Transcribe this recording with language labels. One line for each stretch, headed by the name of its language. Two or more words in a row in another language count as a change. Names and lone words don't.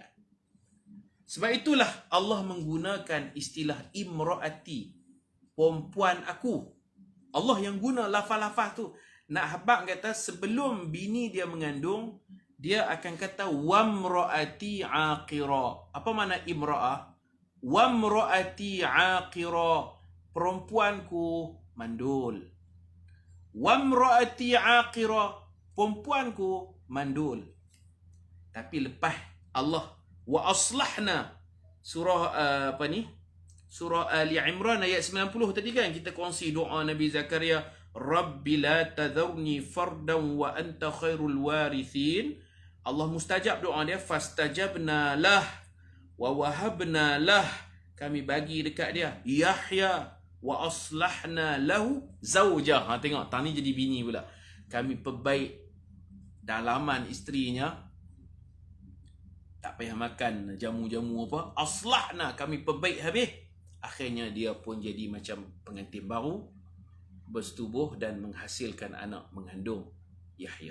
Malay: Sebab itulah Allah menggunakan istilah imraati, perempuan aku. Allah yang guna lafaz-lafaz tu. Nak habaq kata sebelum bini dia mengandung, dia akan kata
Arabic: wamraati aqira.
Malay: Apa makna imra'ah?
Arabic: Wamraati aqira,
Malay: perempuanku mandul.
Arabic: Wamraati aqira,
Malay: perempuanku mandul. Tapi lepas Allah
Arabic: wa aslahna,
Malay: surah surah Ali Imran ayat 90 tadi kan kita kongsi doa Nabi Zakaria,
Arabic: Rabbi la tadhurni fardan wa anta khairul warithin.
Malay: Allah mustajab doa dia,
Arabic: fastajabna lah wa wahabna lah,
Malay: kami bagi dekat dia Yahya
Arabic: wa aslahna lahu zaujah.
Malay: Tengok, tang ni jadi bini pula. Kami perbaik dalaman isterinya, tak payah makan jamu-jamu apa, aslahna, kami perbaik habis. Akhirnya dia pun jadi macam pengantin baru, bersetubuh dan menghasilkan anak, mengandung Yahya.